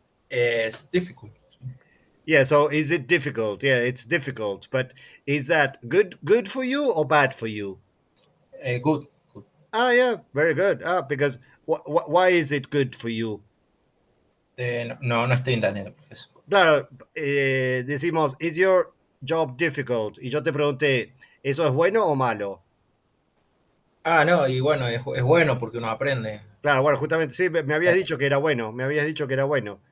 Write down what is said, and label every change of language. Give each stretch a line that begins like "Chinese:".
English: Es difficult. Yeah. So is it difficult? Yeah, it's difficult. But is that good for you or bad for you? Good. Good. Ah, yeah, very good. Ah, because why is it good for you?
Spanish: No, no estoy entendiendo, profesor. Claro, decimos,
English: is your job difficult?
Spanish: Y yo te pregunté, ¿eso es bueno o malo? Ah, no, y bueno, es bueno porque uno aprende. Claro, bueno, justamente, sí, me habías dicho que era bueno, me habías dicho que era bueno.